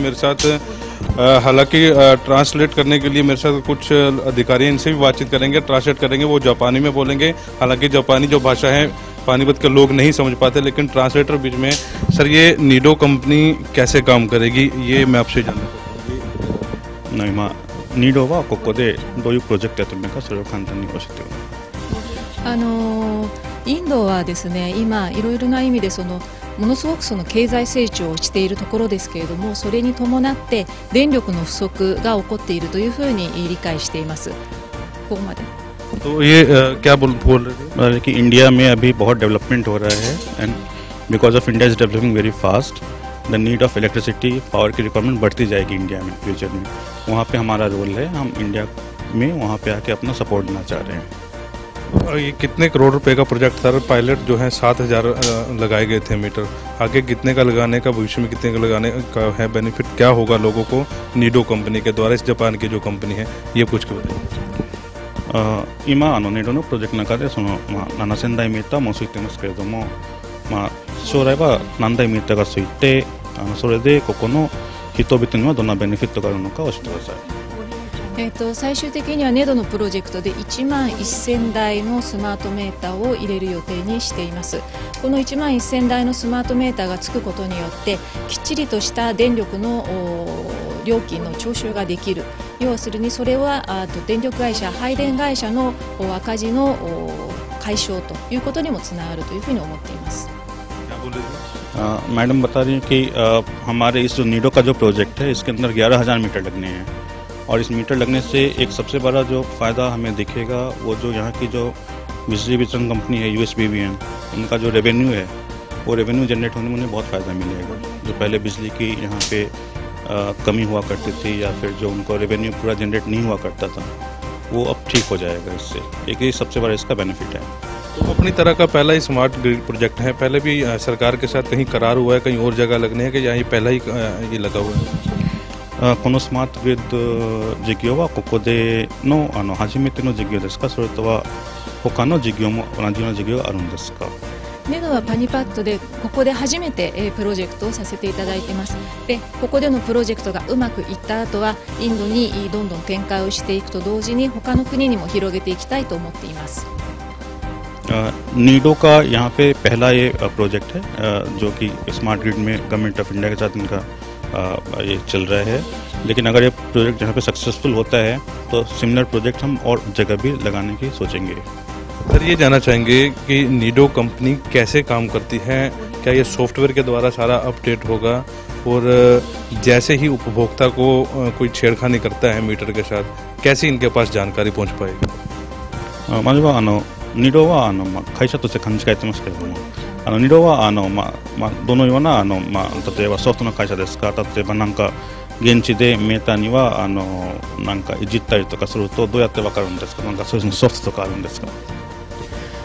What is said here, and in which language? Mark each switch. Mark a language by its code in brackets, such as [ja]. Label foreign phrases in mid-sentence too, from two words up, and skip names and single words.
[hi] मेरे साथ हालांकि ट्रांसलेट करने के लिए मेरे साथ कुछ अधिकारी, इनसे भी बातचीत करेंगे, ट्रांसलेट करेंगे। वो जापानी में बोलेंगे। हालांकि जापानी जो भाषा है पानीपत के लोग नहीं समझ पाते, लेकिन ट्रांसलेटर बीच में। सर, ये नीडो कंपनी कैसे काम करेगी ये मैं आपसे जानना चाहूँगा। [ja] नीडो はここでどういうプロジェクトやってるのか、それを簡単に教えてください。インドはですね、今いろいろな意味でものすごく経済成長をしているところですけれども、それに伴って電力の不足が起こっているというふうに理解しています。ここまで。 [hi] तो ये क्या बोल रहे थे कि इंडिया में अभी बहुत डेवलपमेंट हो रहा है [en] and because of India is developing very fast, the need of electricity, [hi] पावर की रिक्वायरमेंट बढ़ती जाएगी इंडिया में फ्यूचर में। वहाँ पे हमारा रोल है, हम इंडिया में वहाँ पे आके अपना सपोर्ट देना चाह रहे हैं। और ये कितने करोड़ रुपए का प्रोजेक्ट था? पायलट जो है 7,000 लगाए गए थे मीटर। आगे कितने का लगाने का, भविष्य में कितने का लगाने का है, बेनिफिट क्या होगा लोगों को नीडो कंपनी के द्वारा, इस जापान की जो कंपनी है, ये पूछ के बताइए। [ja] 今नीडोのプロジェクトの中で7000台メーターもついてますけれども、将来は何台メーターがついて、それでここの人々にはどんなベネフィットがあるのか教えてください。最終的にはネドのプロジェクトで11,000台のスマートメーターを入れる予定にしています。この11,000台のスマートメーターがつくことによってきっちりとした電力の料金の徴収ができる。要するにそれは電力会社、配電会社の赤字の解消ということにもつながるというふうに思っています。 [hi] मैडम बता रही हैं कि हमारे इस जो नीडो का जो प्रोजेक्ट है इसके अंदर 11,000 मीटर लगने हैं और इस मीटर लगने से एक सबसे बड़ा जो फ़ायदा हमें दिखेगा वो जो यहाँ की जो बिजली वितरण कंपनी है USBBN, उनका जो रेवेन्यू है वो [en] revenue generate [hi] होने में उन्हें बहुत फ़ायदा मिलेगा। जो पहले बिजली की यहाँ पे कमी हुआ करती थी या फिर जो उनको रेवेन्यू पूरा जनरेट नहीं हुआ करता था वो अब ठीक हो जाएगा इससे। एक ये सबसे बड़ा इसका बेनिफिट है। तो अपनी तरह का पहला ही [en] smart grid project [hi] है। पहले भी सरकार के साथ कहीं करार हुआ है, कहीं और जगह लगने है कि यहाँ पहला ही ये लगा हुआ है? [ja] このスマートグリッド事業はここでの初めての事業ですか、それとは他の事業も同じような事業があるんですか？ネドはパニパッドでここで初めてプロジェクトをさせていただいています。で、ここでのプロジェクトがうまくいった後はインドにどんどん展開をしていくと同時に他の国にも広げていきたいと思っています。 [hi] नीडो का यहाँ पे पहला ये प्रोजेक्ट है जो कि [en] smart grid [hi] में [en] Government of India [hi] के साथ इनका ये चल रहा है। लेकिन अगर ये प्रोजेक्ट यहाँ पे सक्सेसफुल होता है तो [en] similar project [hi] हम और जगह भी लगाने की सोचेंगे। सर, ये जानना चाहेंगे कि नीडो कंपनी कैसे काम करती है? क्या ये सॉफ्टवेयर के द्वारा सारा अपडेट होगा और जैसे ही उपभोक्ता को कोई छेड़खानी करता है मीटर के साथ, कैसे इनके पास जानकारी पहुँच पाएगी? [ja] ニドは会社として勘違いしてますけれども、ニドはどのような例えばソフトの会社ですか、例えばなんか現地でメーターにはなんかいじったりとかするとどうやってわかるんですか？なんかそういうソフトとかあるんですか？